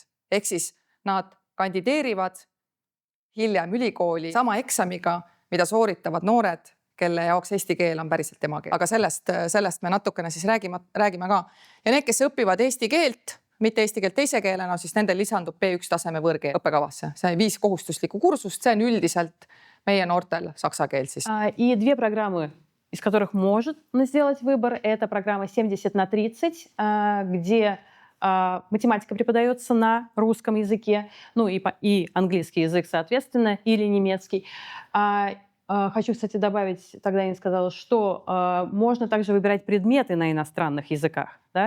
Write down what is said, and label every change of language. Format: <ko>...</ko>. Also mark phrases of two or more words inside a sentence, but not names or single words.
<et>Ehk siis nad kandideerivad hiljem ülikooli sama eksamiga, mida sooritavad noored, kelle jaoks eesti keel on päriselt emakeel. Aga sellest me natukene siis räägime ka. Ja need, kes õpivad eesti keelt, mitte eesti keelt teise keelena, siis nendel lisandub B1 taseme võõrkeel õppekavasse. See 5 kohustuslikku kursust, see on üldiselt meie noortel saksa keel siis.</et> <ru>И 2 программы, из которых может сделать выбор, это программа 70/30, где математика преподается на русском языке, ну и английский язык, соответственно, или немецкий. Хочу, кстати, добавить, тогда я не сказала, что можно также выбирать предметы на иностранных языках, да?</ru>